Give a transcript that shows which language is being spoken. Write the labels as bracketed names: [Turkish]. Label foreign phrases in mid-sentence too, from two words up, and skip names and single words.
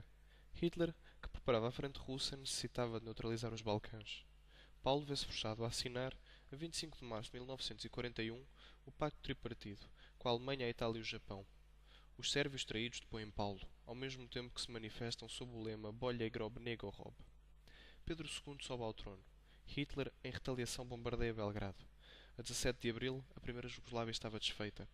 [Portuguese] Hitler, que preparava a frente russa, necessitava de neutralizar os Balcãs. Paulo vê-se forçado a assinar, a 25 de março de 1941, o Pacto Tripartido, com a Alemanha, a Itália e o Japão. Os sérvios traídos depõem Paulo, ao mesmo tempo que se manifestam sob o lema [Serbian] Bolje grob nego rob. [Portuguese] Pedro II sobe ao trono. Hitler, em retaliação, bombardeia Belgrado. A 17 de abril, a primeira Jugoslávia estava desfeita.